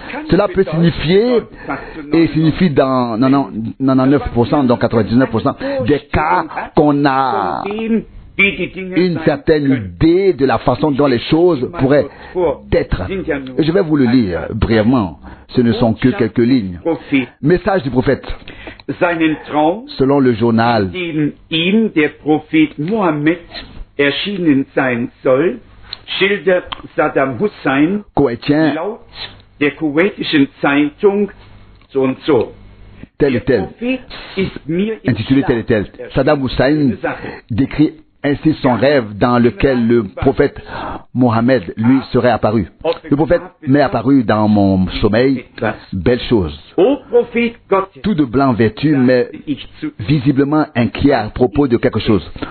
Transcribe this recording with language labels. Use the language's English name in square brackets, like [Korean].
[French] Cela peut signifier, et signifie dans 99%, dans 99% des cas qu'on a une certaine idée de la façon dont les choses pourraient être. Je vais vous le lire brièvement. Ce ne sont que quelques lignes. Message du prophète. Selon le journal [German] ihm der Prophet Mohammed erschienen sein soll, schildert Saddam Hussein laut der kuwaitischen Zeitung so und so. [French] Tel et tel, intitulé tel et tel. Saddam Hussein décrit ainsi son rêve dans lequel le prophète Mohammed, lui, serait apparu. Le prophète m'est apparu dans mon sommeil, belle chose. Tout de blanc vêtu, mais visiblement inquiet à propos de quelque chose.